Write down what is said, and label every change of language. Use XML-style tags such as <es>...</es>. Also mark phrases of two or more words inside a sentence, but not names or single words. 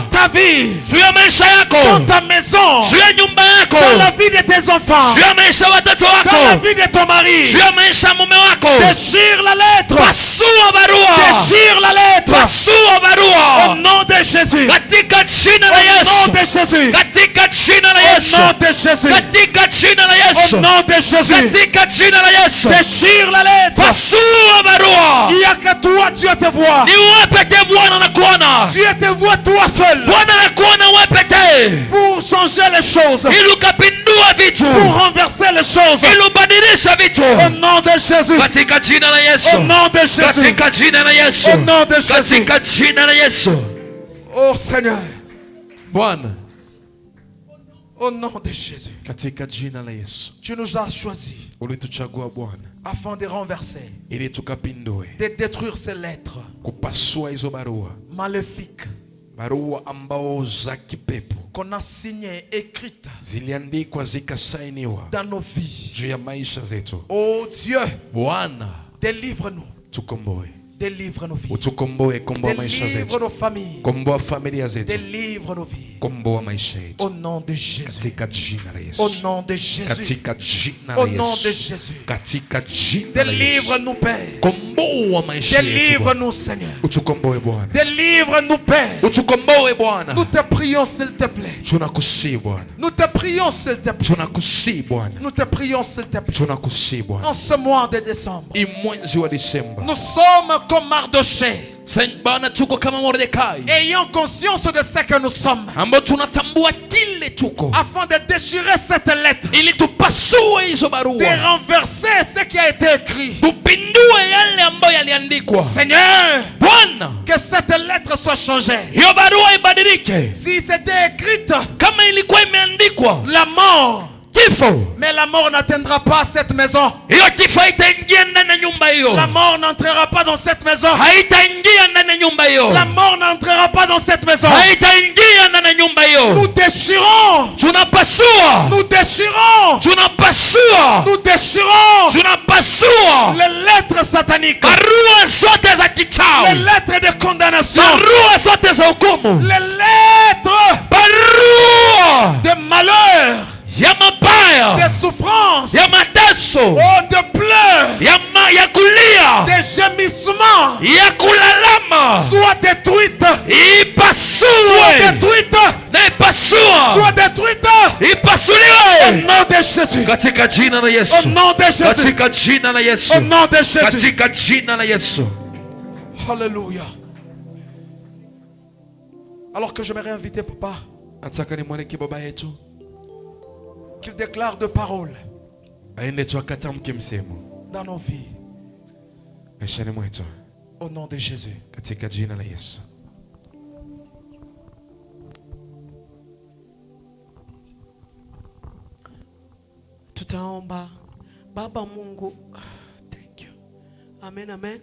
<fr>ta vie,</fr> <sw>juu ya maisha yako,</sw> <fr>dans ta maison,</fr> <sw>juu ya nyumba yako,</sw> <fr>dans la vie de tes enfants,</fr> <sw>juu ya maisha ya watoto</sw> <fr>dans la</fr> <sw>wako,</sw> <fr>vie de ton mari.</fr> <sw>juu ya maisha ya mume wako.</sw> <fr>Déchire la lettre.</fr> <sw>Pasua barua,</sw> <fr>Déchire la lettre.</fr> <sw>pasua</sw> <fr>Au</fr> <sw>barua</sw> <fr>nom de Jésus.</fr> <sw>katika jina la</sw> <fr>Au nom</fr> <sw>Yesu,</sw> <fr>de Jésus.</fr> <sw>katika jina la</sw> <fr>Au</fr> <sw>Yesu,</sw> <fr>nom de Jésus.</fr> <sw>katika jina la</sw> <fr>Au</fr> <sw>Yesu,</sw> <fr>nom de Jésus.</fr> <sw>katika jina la Yesu.</sw> <fr>Déchire la lettre.</fr> <sw>Pasua barua.</sw> <fr>Il n'y a que toi, Dieu te voit.</fr> <sw>Ni wewe pekee Bwana anakuona.</sw> <fr>Dieu te voit toi seul.</fr> <sw>Bwana anakuona wewe pekee,</sw> <fr>Pour changer les choses.</fr> <sw>ili ukapindua vitu,</sw> <fr>Pour renverser les choses.</fr> <sw>ili ubadilisha vitu</sw> <fr>Au nom de Jésus.</fr> <sw>katika jina la Yesu,</sw> <fr>Au nom de Jésus.</fr> <sw>katika jina la Yesu,</sw> <fr>Au nom de Jésus.</fr> <sw>katika jina la Yesu.</sw> <fr>Oh Seigneur.</fr> <sw>Bwana,</sw> <fr>Au nom de Jésus.</fr> <sw>katika jina la Yesu,</sw> <fr>Tu nous as choisis</fr> <sw>ulituchagua Bwana</sw> <fr>afin de renverser,</fr> <sw>ili tukapindue,</sw> <fr>de détruire ces lettres</fr> <sw>kupasua hizo barua,</sw> <fr>maléfiques</fr> <sw>barua ambao za kipepo</sw> <fr>qu'on a signées, écrites</fr> <sw>ziliandikwa zikasainiwa</sw> <fr>dans nos vies.</fr> <sw>juu ya maisha zetu.</sw> <fr>Oh Dieu,</fr> <sw>Bwana,</sw> <fr>délivre-nous.</fr> <sw>tukomboe,</sw> <fr>Délivre nos vies.</fr> <sw>utukomboe, komboa maisha</sw> <fr>Délivre</fr> <sw>zetu,</sw> <fr>nos familles.</fr> <sw>komboa familia zetu,</sw> <fr>Délivre nos vies.</fr> <sw>Komboa maisha yetu</sw> <fr>Au nom de Jésus.</fr> <sw>katika jina la Yesu.</sw> <fr>Au nom de Jésus.</fr> <sw>Katika jina la</sw> <fr>Au nom de</fr> <sw>Yesu.</sw> <fr>Jésus.</fr> <sw>Katika jina la Yesu.</sw> <fr>Délivre-nous, Père.</fr> <sw>Komboa maisha yetu.</sw> <fr>Délivre-nous, Seigneur.</fr> <sw>Utukomboe Bwana.</sw> <fr>Délivre-nous, Père.</fr> <sw>Utukomboe Bwana.</sw> <fr>Nous te prions, s'il te plaît.</fr> <sw>Tunakusihi Bwana.</sw> <fr>Nous te prions, s'il te plaît.</fr> <sw>Tunakusihi Bwana.</sw> <fr>Nous te prions, s'il te plaît.</fr> <sw>Tunakusihi Bwana.</sw> <fr>En ce mois de décembre,</fr> <sw>Mwezi wa Disemba.</sw> <fr>nous sommes comme Mardochée,</fr> <sw>Bwana, tuko kama Mordekai.</sw> <fr>ayant conscience de ce que nous sommes,</fr> <sw>Ambao tunatambua kile tuko.</sw> <fr>afin de déchirer cette lettre,</fr> <sw>Ili tupasue hizo</sw> <fr>de</fr> <sw>barua.</sw> <fr>renverser ce qui a été écrit.</fr> <sw>Tupindue yale ambayo yaliandikwa.</sw> <fr>Seigneur,</fr> <sw>Bwana,</sw> <fr>que cette lettre soit changée.</fr> <sw>hiyo barua ibadilike.</sw> <fr>Si c'était écrite,</fr> <sw>Kama ilikuwa imeandikwa</sw> <fr>la mort,</fr> <sw>kifo,</sw> <fr>mais la mort n'atteindra pas cette maison.</fr> <sw>hiyo kifo haitaingia ndani ya nyumba hiyo.</sw> <fr>La mort n'entrera pas dans cette maison.</fr> <sw>Haitaingia ndani ya nyumba hiyo.</sw> <fr>La mort n'entrera pas dans cette maison.</fr> <sw>Haitaingia ndani ya nyumba hiyo.</sw> <fr>Nous déchirons.</fr> <sw>Tunapasua.</sw> <fr>Nous déchirons.</fr> <sw>Tunapasua.</sw> <fr>Nous déchirons</fr> <sw>Tunapasua.</sw> <fr>les lettres sataniques.</fr> <sw>Barua zote za</sw> <fr>Les</fr> <sw>kichawi.</sw> <fr>lettres de condamnation.</fr> <sw>Barua zote za hukumu.</sw> <fr>Les lettres</fr> <sw>Barua</sw> <fr>de malheur.</fr> <sw>ya mabaya,</sw> <fr>De souffrance.</fr> <sw>ya mateso,</sw> <fr>Oh, de pleurs.</fr> <sw>ya kulia,</sw> <fr>De gémissements.</fr> <sw>ya kulalama.</sw> <fr>Soit détruite.</fr> <sw>Ipasue.</sw> <fr>Soit détruite.</fr> <sw>Na ipasua.</sw> <fr>Soit détruite. Au</fr> <sw>Ipasuliwe</sw> <fr>nom de Jésus.</fr> <sw>katika jina la</sw> <fr>Au</fr> <sw>Yesu.</sw> <fr>nom de Jésus.</fr> <sw>Katika jina la Yesu.</sw> <fr>Au nom de Jésus.</fr> <sw>Katika jina la Yesu.</sw> <fr>Alléluia. Alors que j'aimerais inviter papa</fr> <sw>Nataka nimwalike baba yetu</sw> <fr>qu'il déclare de paroles</fr> <sw>aende tu akatamke msemo</sw> <fr>dans nos vies.</fr> <sw>maishani mwetu</sw> <fr>Au nom de Jésus.</fr> <sw>katika jina la Yesu. Tutaomba. Baba Mungu,</sw> <en>thank you.</en> <sw>Amen, amen.</sw>